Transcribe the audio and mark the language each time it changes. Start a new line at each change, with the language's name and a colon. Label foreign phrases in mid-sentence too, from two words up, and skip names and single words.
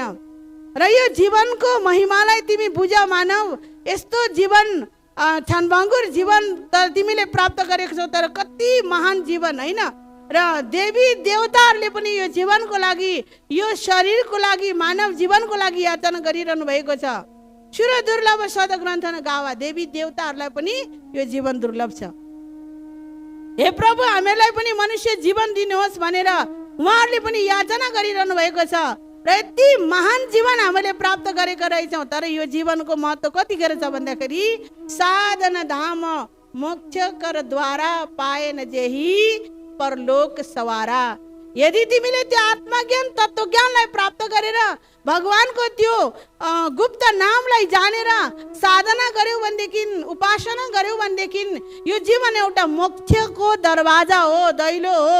Nepali: र यो जीवनको महिमालाई तिमी बुझ मानव। यस्तो जीवन क्षणभङ्गुर जीवन त तिमीले प्राप्त गरेको छौ, तर कति महान जीवन होइन। र देवी देवताहरूले पनि यो जीवनको लागि, यो शरीरको लागि, मानव जीवनको लागि याचना गरिरहनु भएको छ।
Awadhi: सुर दुर्लभ सदग्रन्थ न गावा,
Nepali: देवी देवताहरूलाई पनि यो जीवन दुर्लभ छ। हे प्रभु, हामीलाई पनि मनुष्य जीवन दिनुहोस् भनेर उहाँहरूले पनि याचना गरिरहनु भएको छ। र यति महान जीवन हामीले प्राप्त गरेका रहेछौँ, तर यो जीवनको महत्त्व कतिखेर छ भन्दाखेरि
Awadhi: साधन धाम मोक्ष कर द्वारा पाएन जेही परलोक सवारा।
Nepali: यदि तिमीले त्यो आत्मज्ञान तत्त्वज्ञानलाई प्राप्त गरेर भगवानको त्यो गुप्त नामलाई जानेर साधना गर्यौ भनेदेखि, उपासना गर्यौ भनेदेखि यो जीवन एउटा मोक्षको दरवाजा हो, दैलो हो।